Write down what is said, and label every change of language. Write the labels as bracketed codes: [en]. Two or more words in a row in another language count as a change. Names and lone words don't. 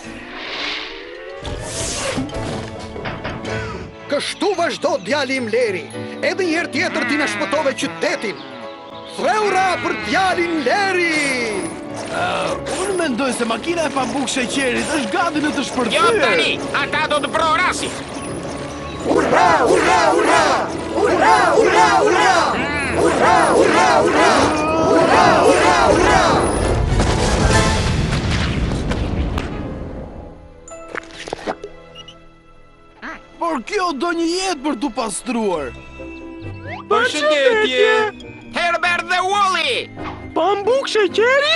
[sq] Kështu vazhdo djali im Leri. Edhe një herë tjetër ti na shpëtove qytetin. Threura për djalin Leri! Unë mendoj se makina e pambuk sheqerit është gati në të shpërthyer. Jo tani, ata do të prorasin. Ura, ura, ura! Ura, ura, ura! Ura, ura, ura! Ura, ura, ura! Por kjo do një jetë për t'u pastruar. Përshëndetje! Herbert dhe Wally! Pambuk sheqeri?